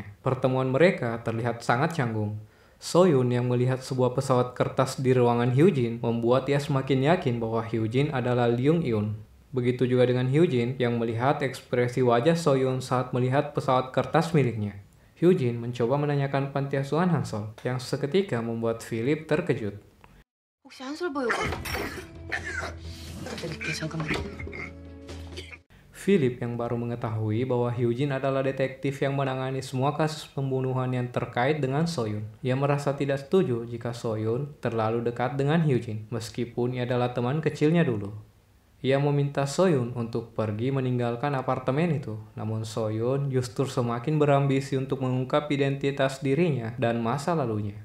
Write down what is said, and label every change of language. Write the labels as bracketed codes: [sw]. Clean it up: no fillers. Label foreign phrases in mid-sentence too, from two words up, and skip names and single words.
[id] Pertemuan mereka terlihat sangat canggung. Soyun yang melihat sebuah pesawat kertas di ruangan Hyujin membuat ia semakin yakin bahwa Hyujin adalah Leung Eun. Begitu juga dengan Hyujin yang melihat ekspresi wajah Soyun saat melihat pesawat kertas miliknya. Hyujin mencoba menanyakan panti asuhan Hansol yang seketika membuat Philip terkejut. [ko] 혹시 한솔 보유가 드릴게 잠깐만요. [id] Philip yang baru mengetahui bahwa Hyujin adalah detektif yang menangani semua kasus pembunuhan yang terkait dengan Soyun. Ia merasa tidak setuju jika Soyun terlalu dekat dengan Hyujin, meskipun ia adalah teman kecilnya dulu. Ia meminta Soyun untuk pergi meninggalkan apartemen itu, namun Soyun justru semakin berambisi untuk mengungkap identitas dirinya dan masa lalunya.